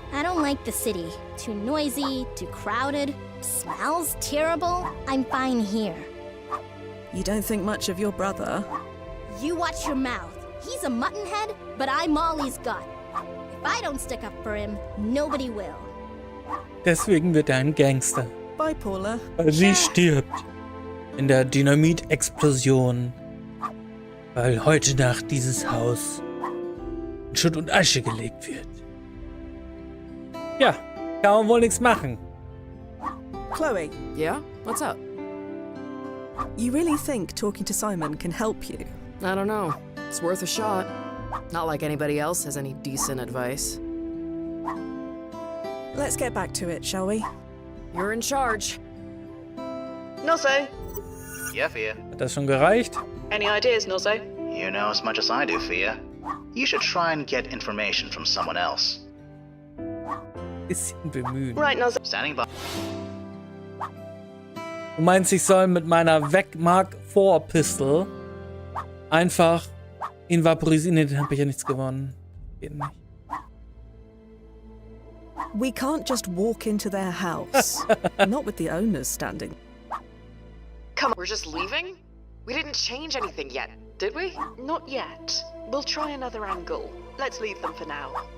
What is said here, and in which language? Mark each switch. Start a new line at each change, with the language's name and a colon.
English: I don't like the city. Too noisy, too crowded, smells terrible. I'm fine here. You don't think much of your brother? You watch your mouth. He's a muttonhead, but I'm Molly's gut. If I don't stick up for him, nobody will.
German: Deswegen wird er ein Gangster.
English: Bye, Paula.
German: Weil sie stirbt. In der Dynamitexplosion. Weil heute Nacht dieses Haus in Schutt und Asche gelegt wird. Ja, kann man wohl nichts machen.
English: Chloe. Yeah? What's up? You really think talking to Simon can help you? I don't know. It's worth a shot. Not like anybody else has any decent advice. Let's get back to it, shall we? You're in charge. Nozzo. Yeah, Fia.
German: Hat das schon gereicht?
English: Any ideas, Nozzo? You know as much as I do, Fia. You should try and get information from someone else.
German: Bisschen bemühen.
English: Right, Nozzo. Standing by.
German: Du meinst, ich soll mit meiner Weg-Mark-4-Pistol einfach ihn vaporisieren? Nee, den hab ich ja nichts gewonnen. Geht nicht.
English: We can't just walk into their house. Not with the owners standing. Come on, we're just leaving? We didn't change anything yet, did we? Not yet. We'll try another angle. Let's leave them for now.